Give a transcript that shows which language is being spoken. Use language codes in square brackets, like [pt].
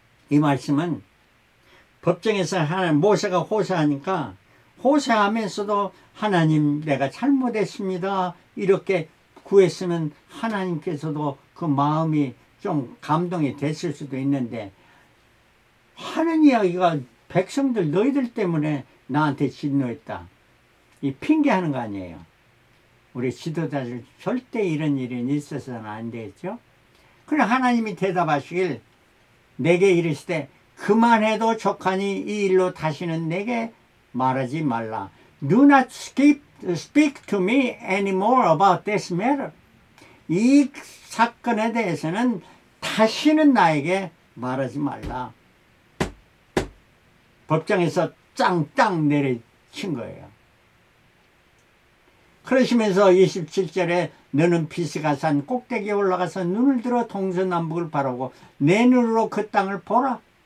[ko] 이 말씀은 법정에서 모세가 호소하니까 호소하면서도 하나님 내가 잘못했습니다 이렇게 구했으면 하나님께서도 그 마음이 좀 감동이 됐을 수도 있는데 하는 이야기가 백성들 너희들 때문에 나한테 진노했다. 이 핑계하는 거 아니에요. 우리 지도자들 절대 이런 일이 있어서는 안 되겠죠. 그래 하나님이 대답하시길 내게 이르시되 그만해도 족하니 이 일로 다시는 내게 말하지 말라. [en] Do not speak to me anymore about this matter. [ko] 이 사건에 대해서는 다시는 나에게 말하지 말라. 법정에서 짱짱 내려친 거예요. 그러시면서 27절에 너는 비스가산 꼭대기에 올라가서 눈을 들어 동서남북을 바라고 내 눈으로 그 땅을 보라.